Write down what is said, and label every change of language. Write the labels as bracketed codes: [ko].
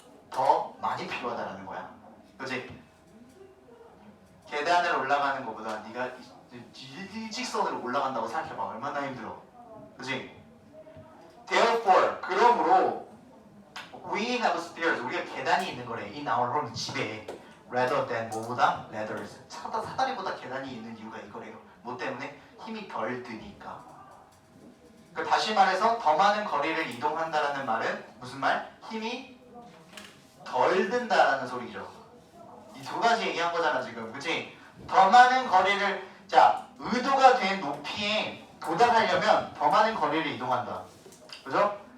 [ko] 더 많이 필요하다라는 거야. 그지? 계단을 올라가는 것보다 네가 일직선으로 올라간다고 생각해봐. 얼마나 힘들어. 그지? [en] Therefore [ko] 그러므로 [en] we have stairs [ko] 우리가 계단이 있는 거래. [en] in our home [ko] 집에 [en] rather than [ko] 뭐보다? ladders 사다리보다 계단이 있는 이유가 이거래요. 뭐 때문에? 힘이 덜 드니까. 그 다시 말해서 더 많은 거리를 이동한다라는 말은 무슨 말? 힘이 덜 든다라는 소리죠. 이 두 가지 얘기한 거잖아 지금. 그치? 더 많은 거리를 자 의도가 된 높이에 도달하려면 더 많은 거리를 이동한다. 그죠?